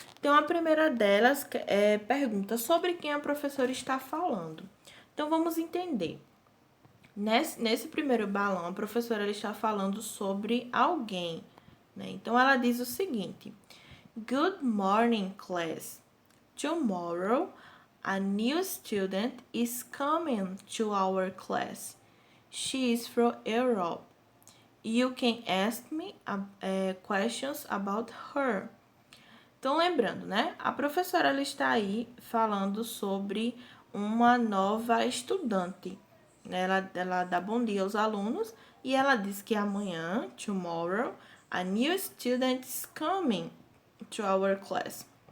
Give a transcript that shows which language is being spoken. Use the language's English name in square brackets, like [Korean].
[Portuguese] Então, a primeira delas é pergunta sobre quem a professora está falando. Então, vamos entender. Nesse primeiro balão, a professora ela está falando sobre alguém, né? Então, ela diz o seguinte: [English] Good morning, class. Tomorrow, a new student is coming to our class. She is from Europe. You can ask me questions about her. [Portuguese] Então, lembrando, né? A professora ela está aí falando sobre uma nova estudante. Ela dá bom dia aos alunos e ela diz que amanhã, tomorrow, [English] a new student is coming to our class.